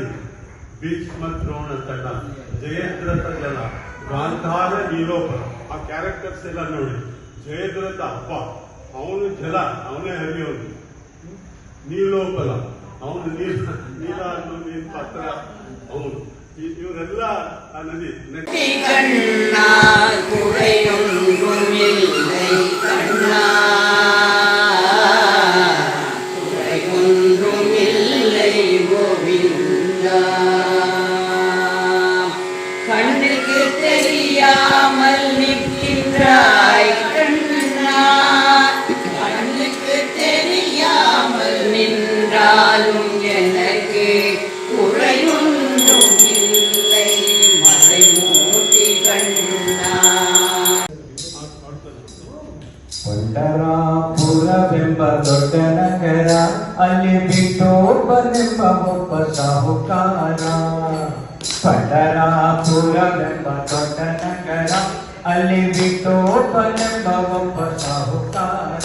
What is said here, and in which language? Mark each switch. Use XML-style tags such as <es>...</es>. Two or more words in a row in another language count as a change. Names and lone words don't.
<kn>ಭೀಷ್ಮ ದ್ರೋಣ ತಟ ಜಯದ್ರಥ ಜಲ ಗಾಂಧಾರ ನೀಲೋಪರ. ಆ ಕ್ಯಾರೆಕ್ಟರ್ಸ್ ಎಲ್ಲ ನೋಡಿ. ಜಯದ್ರಥ ಅಪ್ಪ, ಅವನು ಜಲ, ಅವನೇ ಹರಿಯೋನು. ನೀಲೋಪಲ, ಅವನು ನೀಲ ಅನ್ನೋ ನೀರು ಪಾತ್ರ ಅವನು. ಇವರೆಲ್ಲ ಆ ನದಿ</kn> <ta>கண்ணுக்கு தெரியாமல் நிற்கின்றாய் கண்ணா, கண்ணுக்கு தெரியாமல் நின்றாலும் எனக்கு குறையொன்றும் இல்லை மலை மூட்டி கண்ணா.</ta> <kn>ಪಂಡರಾಪುರವೆಂಬ ದೊಡ್ಡ ನಗರ, ಅಲ್ಲಿ ಬಿಟ್ಟೋಬನೆಂಬ ಒಬ್ಬ ಸಾಹುಕಾರ. ಪಂಡರಾಪುರವೆಂಬ ದೊಡ್ಡ ನಗರ, ಅಲ್ಲಿ ಬಿಟ್ಟೋಬನೆಂಬ ಒಬ್ಬ ಸಾಹುಕಾರ.</kn>